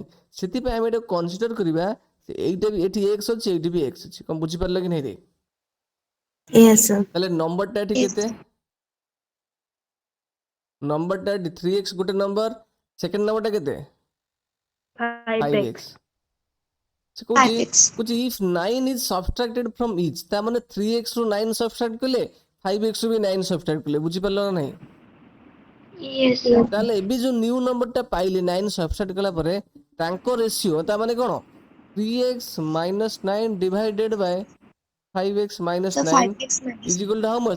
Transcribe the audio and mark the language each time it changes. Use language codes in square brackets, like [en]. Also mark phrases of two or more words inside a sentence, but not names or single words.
[or] ସେଥିପାଇଁ ଆମେ ଏଇଟାକୁ କନସିଡର କରିବା, ଏଇଟା ବି ଏଠି x ଅଛି, ଏଇଠି ବି x ଅଛି। କ'ଣ ବୁଝିପାରିଲ କି ନାହିଁ ରେ? ତାହେଲେ ନମ୍ବରଟା ଏଠି କେତେ? ନମ୍ବରଟା ଏଠି 3x ଗୋଟେ ନମ୍ବର, ସେକେଣ୍ଡ ନମ୍ବରଟା କେତେ? [en] 5x। [or] ସେ କହୁଛି [en] if 9 is subtracted from each, [or] ତା ମାନେ 3x ରୁ 9 ସବଷ୍ଟ୍ରାକ୍ଟ କଲେ, 5x ରୁ ବି 9 ସବଷ୍ଟ୍ରାକ୍ଟ କଲେ। ବୁଝିପାରିଲ ନା ନାହିଁ? ତାହେଲେ ଏବେ ଯୋଉ ନ୍ୟୁ ନମ୍ବରଟା ପାଇଲେ 9 ସବଷ୍ଟ୍ରାକ୍ଟ କଲା ପରେ, ତାଙ୍କ ରେସିଓ ତା ମାନେ କ'ଣ? [en] 3x - 9 divided by 5x - 9 is equal to how much?